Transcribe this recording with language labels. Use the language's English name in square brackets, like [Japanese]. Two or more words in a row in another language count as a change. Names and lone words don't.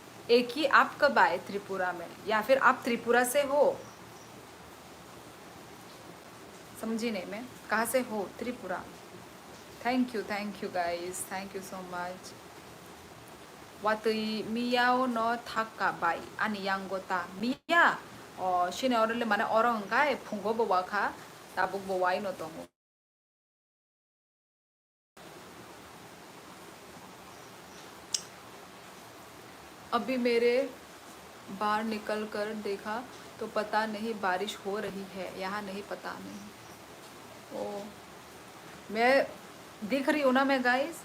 [Hindi] एक ही आप कब आए त्रिपुरा में, या फिर आप त्रिपुरा से हो? समझी नहीं मैं, कहाँ से हो? त्रिपुरा। [English] thank you guys, thank you so much. [Kok Borok] Watui miyao no thakabai ani yangota miya o shine orole mana orang kai phungo bawa kha tabuk bawai no tongo। [Hindi] अभी मेरे बाहर निकल कर देखा तो पता नहीं बारिश हो रही है, यहाँ नहीं, पता नहीं। ओ मैं दिख रही हूँ ना मैं गाइस?